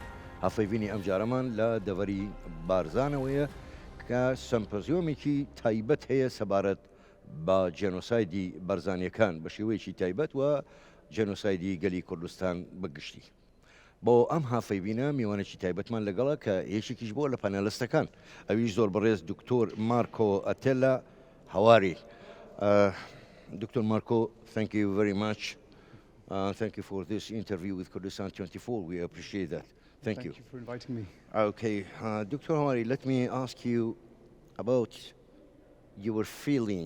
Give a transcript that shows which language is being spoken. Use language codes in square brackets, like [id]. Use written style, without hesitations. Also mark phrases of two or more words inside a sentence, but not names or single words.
[ckb] هەڤپەیڤینی ئەم جارەمان لە دەڤەری بارزانەوەیە کە سەمپۆزیۆمێکی تایبەت هەیە سەبارەت بە جینۆسایدی بارزانیەکان بە شێوەیەکی تایبەت و جینۆسایدی گەلی کوردستان بەگشتی. بۆ ئەم هەڤپەیڤینە میوانێکی تایبەتمان لەگەڵە کە یەکێکیش بۆ لە پانێلیستەکان ئەویش زۆر بەڕێز دکتۆر مارکۆ ئەتێلا. [en] How are you? Dr. Marco, thank you very much. Thank you for this interview with Kurdistan 24. We appreciate that. Thank you. Thank you for inviting me. Okay, Dr. Hawari, let me ask you about your feeling.